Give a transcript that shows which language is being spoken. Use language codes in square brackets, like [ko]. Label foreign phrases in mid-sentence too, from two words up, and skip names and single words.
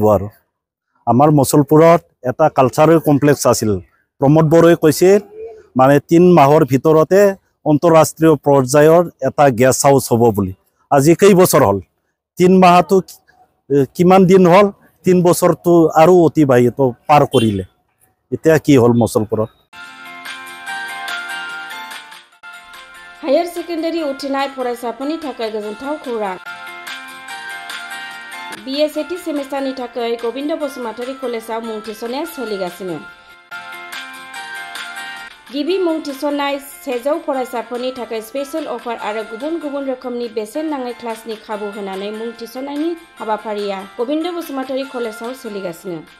[as] আৰু আমাৰ মুছলপুৰত এটা [en] cultural complex [as] আছিল, প্ৰমদ বড়োৱে কৈছে মানে 3 মাহৰ ভিতৰতে আন্তঃৰাষ্ট্ৰীয় পৰ্যায়ৰ এটা [en] guest house [as] হ'ব বুলি আজি কেই বছৰ হ'ল 3 মাহটো কিমান দিন হ'ল 3 বছৰটো আৰু অতিবাহিত পাৰ কৰিলে এতিয়া কি হ'ল মছলপুৰত [brx] हायर सेकेन्डारि उथ्रिनाय फरायसाफोरनि थाखाय गोजोनथाव खौरां BSAT सेमिस्टारनि थाखाय गोविंद बसुमतारी कलेजाव मुं थिसननाया सोलिगासिनो गिबि मुं थिसननाय 100 फरायसाफोरनि थाखाय [en] special offer [brx] आरो गुबुन गुबुन रोखोमनि बेसेन नाङै क्लासनि खाबु होनानै मुं थिसननायनि हाबाफारिया गोविंद बसुमतारी कलेजाव सोलिगासिनो